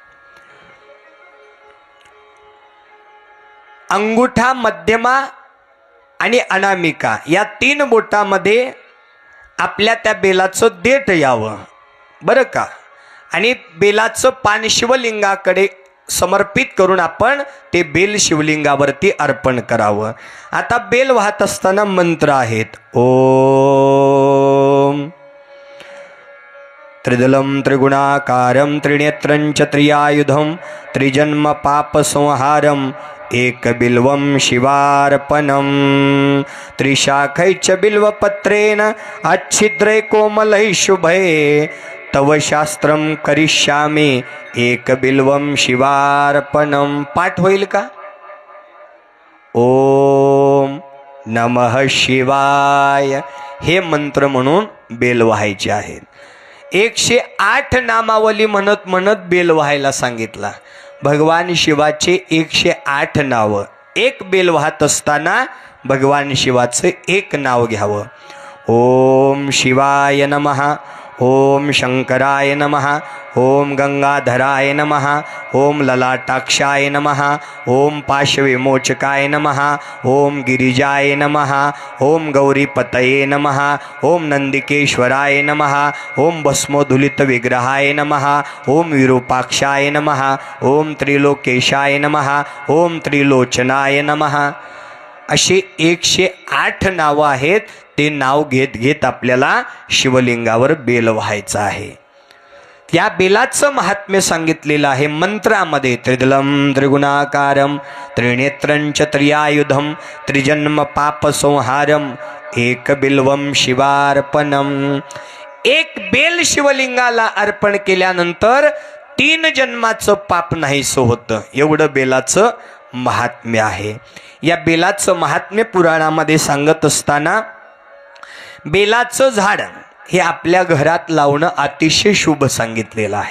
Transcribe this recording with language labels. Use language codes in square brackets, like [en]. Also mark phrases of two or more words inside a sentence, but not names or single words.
[mr] अंगुठा, मध्यमा आणि अनामिका या 3 बोटामध्ये आपल्या त्या बेलाचं देठ यावं, बरं का. आणि बेलाचं पान शिवलिंगाकडे समर्पित करून आपण ते बेल शिवलिंगावरती अर्पण करावं. आता बेल वाहत असताना मंत्र आहेत. [sa] ओम त्रिदलं त्रिगुणाकारं त्रिनेत्रं त्रियायुधं त्रिजन्म पापसंहारं एकबिल्वं शिवार्पणं त्रिशाखैश्च बिल्वपत्रेण अच्छिद्रै कोमलै शुभे तव शास्त्रं करिष्यामि एकबिल्वं शिवार्पणं. [mr] पाठ होईल का? [sa] ओम नमः शिवाय [mr] हे मंत्र म्हणून बेल व्हायचे आहेत. 108 नामावली म्हणत म्हणत बेल व्हायला सांगितला. भगवान शिवाचे 108 नावं. एक बेल वाहत असताना भगवान शिवाचं एक नाव घ्यावं. [sa] ओम शिवाय नमः, ओम शंकराय नमः, ओम गंगाधराय नमः, ओम ललाटाक्षाय नमः, ओम पाशविमोचकाय नमः, ओम गिरिजाय नमः, ओम गौरीपतये नमः, ओम नंदिकेश्वराय नमः, ओम भस्मोधुलित विग्रहाय नमः, ओम विरूपाक्षाय नमः, ओम त्रिलोकेशाय नमः, ओम त्रिलोचनाय नमः. [mr] अशी 108 नावं आहेत. ते नाव घेत घेत आपल्याला शिवलिंगावर बेल व्हायचं आहे. त्या बेलाचं महात्म्य सांगितलेलं आहे मंत्रामध्ये. [sa] त्रिदलं त्रिगुणाकारं त्रिनेत्रं त्रियायुधं त्रिजन्म पापसंहारं एकबिल्वं शिवार्पणं. [mr] एक बेल शिवलिंगाला अर्पण केल्यानंतर 3 जन्माचं पाप नाहीसं होतं. एवढं बेलाचं महात्म्य आहे. या बेलाचं महात्म्य पुराणामध्ये सांगत असताना बेलाचं झाड हे आपल्या घरात लावणं अतिशय शुभ सांगितलेलं आहे.